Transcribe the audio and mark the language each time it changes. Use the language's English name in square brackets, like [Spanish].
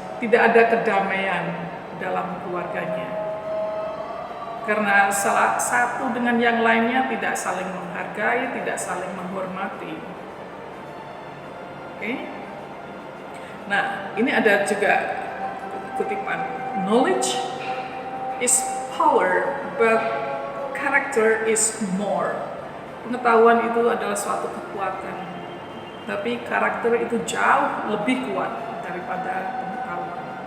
[Indonesian] Tidak ada kedamaian dalam keluarganya. Karena salah satu dengan yang lainnya tidak saling menghargai, tidak saling menghormati. Oke? Nah, ini ada juga kutipan. [English] Knowledge is power, but character is more. [Indonesian] Pengetahuan itu adalah suatu kekuatan, tapi karakter itu jauh lebih kuat daripada pengetahuan.